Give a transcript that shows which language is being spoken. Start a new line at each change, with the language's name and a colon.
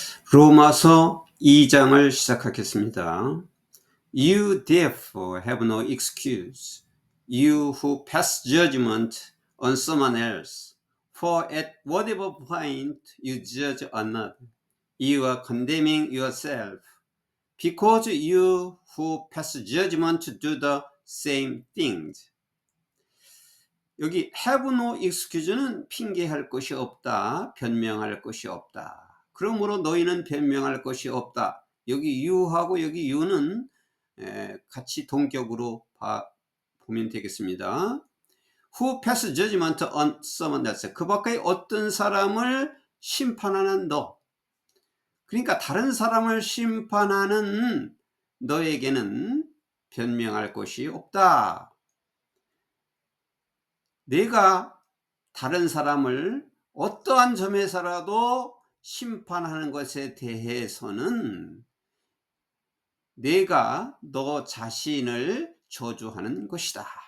Korean: 로마서 2장을 시작하겠습니다.
English: You therefore have no excuse, you who pass judgment on someone else. For at whatever point you judge another, you are condemning yourself, because you who pass judgment do the same things.
Korean: 여기
English: have no excuse
Korean: 는 핑계할 것이 없다, 변명할 것이 없다. 그러므로 너희는 변명할 것이 없다. 여기 you하고 여기 you는 같이 동격으로 보면 되겠습니다.
English: Who pass judgment on someone else.
Korean: 그 밖에 어떤 사람을 심판하는 너. 그러니까 다른 사람을 심판하는 너에게는 변명할 것이 없다. 내가 다른 사람을 어떠한 점에서라도 심판하는 것에 대해서는 내가 너 자신을 저주하는 것이다.